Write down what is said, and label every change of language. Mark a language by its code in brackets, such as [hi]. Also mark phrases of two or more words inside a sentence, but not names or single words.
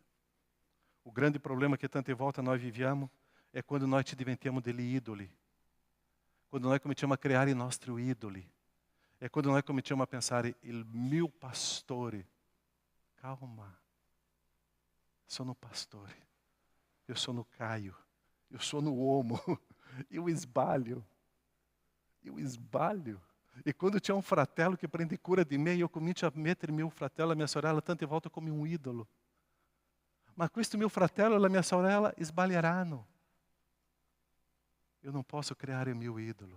[it] O grande problema che tante volte noi viviamo è quando noi ci diventiamo degli idoli. Quando noi cominciamo a creare i nostri idoli. È quando noi cominciamo a pensare, il mio pastore. Calma. Sono pastore. Eu sono Caio. Eu sono uomo. Eu sbaglio. E quando c'è un fratello che prende cura di me, io comincio a mettere mio fratello e mia sorella tante volte come un idolo. Ma questo mio fratello e la mia sorella sbaglieranno. Io non posso creare il mio idolo.